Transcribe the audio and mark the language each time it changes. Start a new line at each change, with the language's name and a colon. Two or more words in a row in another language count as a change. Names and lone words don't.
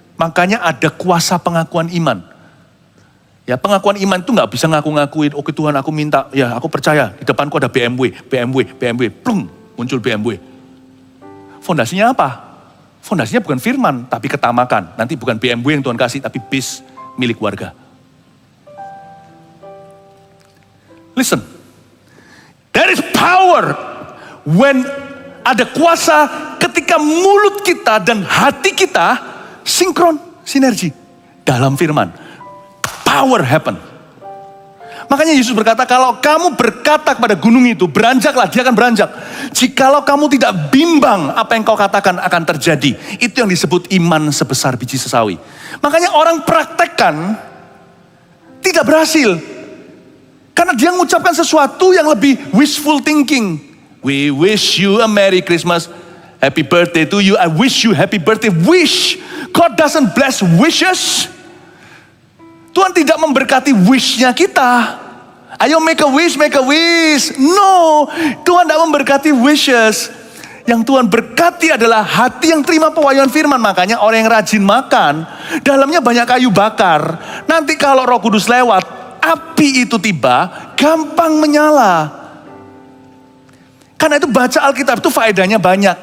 Indonesian: Makanya ada kuasa pengakuan iman. Ya, pengakuan iman itu nggak bisa ngaku-ngakuin, oke Tuhan aku minta, ya aku percaya di depanku ada BMW, plung, muncul BMW. Fondasinya apa? Fondasinya bukan firman, tapi ketamakan. Nanti bukan BMW yang Tuhan kasih, tapi bis milik warga.
English: Listen, there is power when
Indonesian: ada kuasa ketika mulut kita dan hati kita sinkron, sinergi dalam firman.
English: Power happen.
Indonesian: Makanya Yesus berkata, kalau kamu berkata kepada gunung itu, beranjaklah, dia akan beranjak. Jikalau kamu tidak bimbang, apa yang kau katakan akan terjadi. Itu yang disebut iman sebesar biji sesawi. Makanya orang praktekkan tidak berhasil. Karena dia mengucapkan sesuatu yang lebih
English: wishful thinking. We wish you a Merry Christmas. Happy birthday to you. I wish you happy birthday. Wish. God doesn't bless wishes.
Indonesian: Tuhan tidak memberkati wishnya kita.
English: Ayo make a wish, make a wish. No.
Indonesian: Tuhan tidak memberkati wishes. Yang Tuhan berkati adalah hati yang terima pewahyuan firman. Makanya orang yang rajin makan, dalamnya banyak kayu bakar. Nanti kalau Roh Kudus lewat, api itu tiba, gampang menyala. Karena itu baca Alkitab itu faedahnya banyak.